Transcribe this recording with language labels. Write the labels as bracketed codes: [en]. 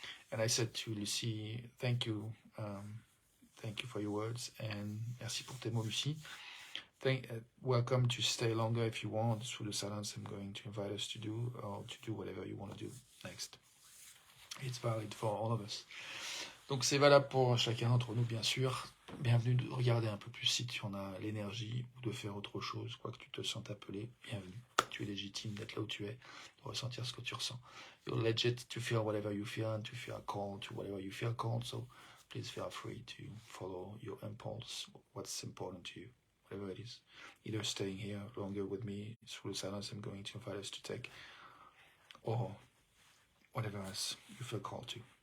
[en] And I said to Lucy, thank you for your words, and [fr] merci pour tes mots, [en] Lucie. Welcome to stay longer if you want. Through the silence, I'm going to invite us to do, or to do whatever you want to do next. It's valid for all of us. [fr] Donc c'est valable pour chacun d'entre nous, bien sûr. Bienvenue de regarder un peu plus si tu en as l'énergie, ou de faire autre chose, quoi que tu te sentes appelé, bienvenue. Tu es légitime d'être là où tu es, de ressentir ce que tu ressens. [en] You're legit to feel whatever you feel and to feel called to whatever you feel called, so please feel free to follow your impulse, what's important to you, whatever it is. Either staying here longer with me through the silence I'm going to invite us to take, or whatever else you feel called to.